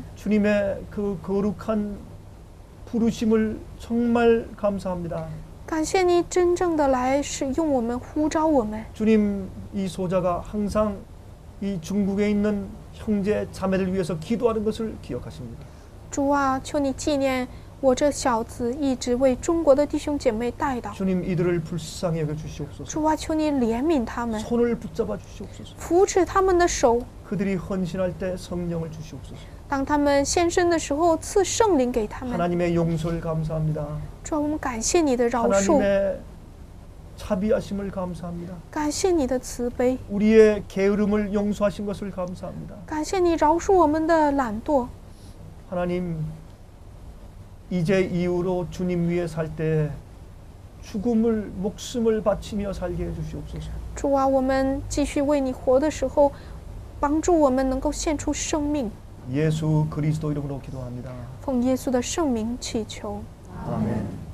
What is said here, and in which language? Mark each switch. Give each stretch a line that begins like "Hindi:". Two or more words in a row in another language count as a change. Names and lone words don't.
Korean: 주님의 그 거룩한 부르심을 정말 감사합니다.
Chinese: 感谢你真正的来使用我们，呼召我们。
Korean: 주님, 이 소자가 항상 이 중국에 있는 형제 자매들 위해서 기도하는 것을 기억하십니다.
Chinese: 主啊，求你纪念我这小子一直为中国的弟兄姐妹代祷。
Korean: 주님, 이들을 불쌍히 여겨 주시옵소서.
Chinese: 主啊，求你怜悯他们，
Korean: 손을 붙잡아 주시옵소서.
Chinese: 扶持他们的手。
Korean: 그들이 헌신할 때 성령을 주시옵소서.
Chinese: 当他们献身的时候，赐圣灵给他们。
Korean: 하나님의 용서를 감사합니다.
Chinese: 主啊，我们感谢你的饶恕，
Korean: 하나님의 자비하심을 감사합니다.
Chinese: 感谢你的慈悲，
Korean: 우리의 게으름을 용서하신 것을 감사합니다.
Chinese: 感谢你饶恕我们的懒惰。
Korean: 하나님, 이제 이후로 주님 위해 살 때 죽음을 목숨을 바치며 살게 해 주시옵소서.
Chinese: 主啊，我们继续为你活的时候，帮助我们能够献出生命。
Korean: 예수 그리스도 이름으로 기도합니다.
Chinese: 奉耶稣的圣名祈求，
Korean: 아멘.